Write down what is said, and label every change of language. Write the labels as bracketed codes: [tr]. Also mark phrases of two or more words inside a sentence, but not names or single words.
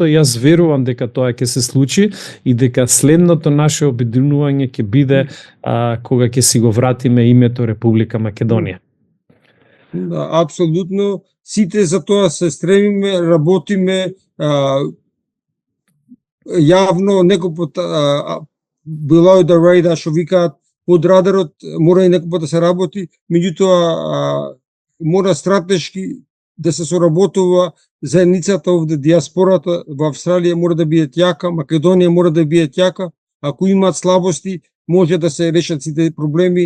[mk] Јас верувам дека тоа ќе се случи и дека следното наше обединување ќе биде кога ќе си го вратиме името Република Македонија. Да, апсолутно. Сите за тоа се стремиме, работиме јавно, некој пат [en] below the radar, [mk] што викаат, под радарот мора и некој пат да се работи, меѓутоа мора стратешки да се соработува. Заедницата овде, диаспората во Австралија мора да биде јака, Македонија мора да биде јака. Ако имаат слабости, може да се решат сите проблеми.